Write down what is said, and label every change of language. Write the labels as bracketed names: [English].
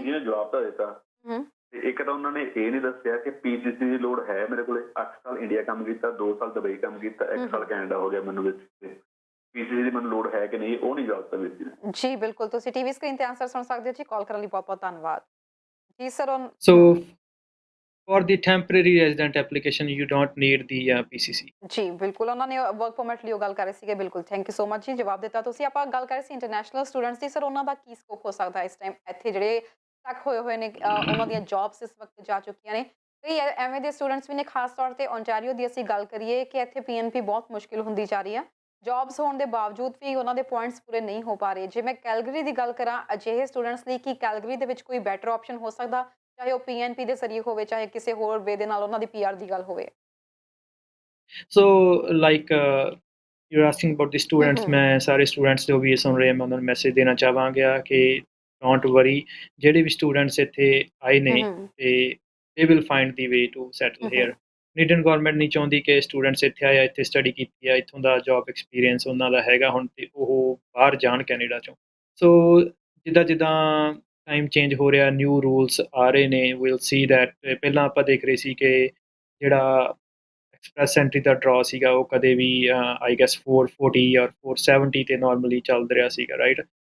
[Punjabi] ਨੇ ਜਵਾਬ ਤਾਂ ਦਿੱਤਾ ਤੇ ਇੱਕ ਤਾਂ ਉਹਨਾਂ ਨੇ ਇਹ ਨਹੀਂ ਦੱਸਿਆ ਕਿ PCC ਦੀ ਲੋੜ ਹੈ ਮੇਰੇ ਕੋਲੇ। 8 ਸਾਲ ਇੰਡੀਆ ਕੰਮ ਕੀਤਾ, 2 ਸਾਲ ਦੁਬਈ ਕੰਮ ਕੀਤਾ, 1 ਸਾਲ ਕੈਨੇਡਾ ਹੋ ਗਿਆ ਮੈਨੂੰ ਵਿੱਚ। PCC ਦੀ ਮੈਨੂੰ ਲੋੜ ਹੈ ਕਿ ਨਹੀਂ, ਉਹ ਨਹੀਂ ਜਵਾਬ ਦਿੱਤਾ ਵੀਰ ਜੀ ਨੇ। ਜੀ ਬਿਲਕੁਲ, ਤੁਸੀਂ ਟੀਵੀ ਸਕਰੀਨ ਤੇ ਆਨਸਰ ਸੁਣ ਸਕਦੇ ਹੋ ਜੀ। ਕਾਲ ਕਰਨ ਲਈ ਬਹੁਤ-ਬਹੁਤ ਧੰਨਵਾਦ ਜੀ sir. [English] So for the temporary resident application you don't need the PCC. [Punjabi] ਜੀ ਬਿਲਕੁਲ, ਉਹਨਾਂ ਨੇ ਵਰਕ ਪਰਮਿਟ ਲਈ ਉਹ ਗੱਲ ਕਰ ਰਹੇ ਸੀਗੇ। ਬਿਲਕੁਲ, ਥੈਂਕ ਯੂ ਸੋ ਮਚ ਜੀ, ਜਵਾਬ ਦਿੱਤਾ ਤੁਸੀਂ। ਆਪਾਂ ਗੱਲ ਕਰ ਰਹੇ ਸੀ ਇੰਟਰਨੈਸ਼ਨਲ ਸਟੂਡੈਂਟਸ ਦੀ। ਸਰ, ਉਹਨਾਂ ਦਾ ਕੀ ਸਕੋਪ ਹੋ ਸਕਦਾ ਇਸ ਟਾਈਮ ਇੱਥੇ ਜਿਹੜੇ ਤੱਕ ਹੋਏ ਨੇ? ਉਹਨਾਂ ਦੀਆਂ ਜੌਬਸ ਇਸ ਵਕਤ ਜਾ ਚੁੱਕੀਆਂ ਨੇ। ਕਈ ਐਵੇਂ ਦੇ ਸਟੂਡੈਂਟਸ ਵੀ ਨੇ, ਖਾਸ ਤੌਰ ਤੇ ਓਨਟਾਰੀਓ ਦੀ ਅਸੀਂ ਗੱਲ ਕਰੀਏ ਕਿ ਇੱਥੇ PNP ਬਹੁਤ ਮੁਸ਼ਕਿਲ ਹੁੰਦੀ ਜਾ ਰਹੀ ਆ। ਜੌਬਸ ਹੋਣ ਦੇ ਬਾਵਜੂਦ ਵੀ ਉਹਨਾਂ ਦੇ ਪੁਆਇੰਟਸ ਪੂਰੇ ਨਹੀਂ ਹੋ ਪਾ ਰਹੇ। ਜੇ ਮੈਂ ਕੈਲਗਰੀ ਦੀ ਗੱਲ ਕਰਾਂ, ਅਜਿਹੇ ਸਟੂਡੈਂਟਸ ਲਈ ਕੀ ਕੈਲਗਰੀ ਦੇ ਵਿੱਚ ਕੋਈ ਬੈਟਰ ਆਪਸ਼ਨ ਹੋ ਸਕਦਾ, ਚਾਹੇ ਉਹ PNP ਦੇ ਜ਼ਰੀਏ ਹੋਵੇ, ਚਾਹੇ ਕਿਸੇ ਹੋਰ ਵੇ ਦੇ ਨਾਲ ਉਹਨਾਂ ਦੀ PR ਦੀ ਗੱਲ ਹੋਵੇ? [English] So like you're asking about the students. [Punjabi] ਮੈਂ ਸਾਰੇ ਸਟੂਡੈਂਟਸ ਜੋ ਵੀ ਸੁਣ ਰਹੇ ਮੈਂ ਉਹਨਾਂ ਨੂੰ ਮੈਸੇਜ ਦੇਣਾ ਚਾਹਾਂਗਾ ਕਿ ਡੋਂਟ ਵਰੀ। ਜਿਹੜੇ ਵੀ ਸਟੂਡੈਂਟਸ ਇੱਥੇ ਆਏ ਨੇ ਤੇ [English] they will find the way to settle here. [Punjabi] Indian government ਨਹੀਂ ਚਾਹੁੰਦੀ ਕਿ ਸਟੂਡੈਂਟਸ ਇੱਥੇ ਆਇਆ, ਇੱਥੇ ਸਟੱਡੀ ਕੀਤੀ ਆ, ਇੱਥੋਂ ਦਾ ਜੌਬ ਐਕਸਪੀਰੀਅੰਸ ਉਹਨਾਂ ਦਾ ਹੈਗਾ ਹੁਣ ਤੇ ਉਹ ਬਾਹਰ ਜਾਣ ਕੈਨੇਡਾ 'ਚੋਂ। ਸੋ ਜਿੱਦਾਂ ਟਾਈਮ ਚੇਂਜ ਹੋ ਰਿਹਾ, ਨਿਊ ਰੂਲਸ ਆ ਰਹੇ ਨੇ, ਵਿਲ ਸੀ ਦੈਟ। ਪਹਿਲਾਂ ਆਪਾਂ ਦੇਖ ਰਹੇ ਸੀ ਕਿ ਜਿਹੜਾ ਐਕਸਪ੍ਰੈਸ ਐਂਟਰੀ ਦਾ ਡਰਾ ਸੀਗਾ ਉਹ ਕਦੇ ਵੀ ਆਈ ਗੈਸ 440 ਜਾਂ 470 ਤੇ ਨਾਰਮਲੀ ਚੱਲ ਰਿਹਾ ਸੀਗਾ, ਰਾਈਟ?